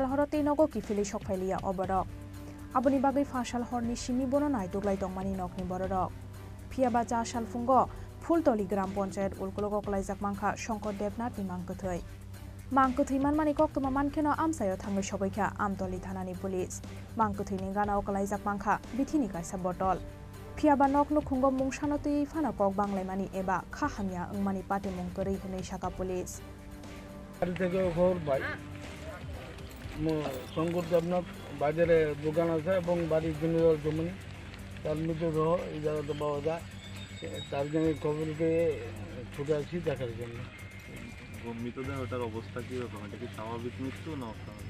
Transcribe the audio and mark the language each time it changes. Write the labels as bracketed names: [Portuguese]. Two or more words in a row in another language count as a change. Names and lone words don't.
[Kok Borok] Horotei Nogo Kifili Shokphailia Oborok Aboni bagai Phashal Horni Simi Bononai Duglai Tongmani Nokni Bororok Phiaba Chashal Fungo Fultoli Gram Ponchayat Ulkologo Klaijak Mangkha Shankar Devnath ni mangkathai Mangkathai manmani koktoma mankeno amsayo thangai sabaikha amtoli thanani police Mangkathai ni ganao klaijak mangkha bithini kaisa botol Phiaba nokno khungo mungsanotui phana kok banglaimani eba khahamya engmani pati mungtori hinai saka police [Bangla] বাড়ি থেকে খবর পাই শঙ্কর দেবনাথ বাজারে দোকান আছে এবং বাড়ির জমির জমি তার মৃতদেহ এই জায়গাতে পাওয়া যায় তার জন্য খবর পেয়ে ছুটে আসি দেখার জন্য মৃতদেহটার অবস্থা কি রকম এটা কি স্বাভাবিক মৃত্যু না অস্বাভাবিক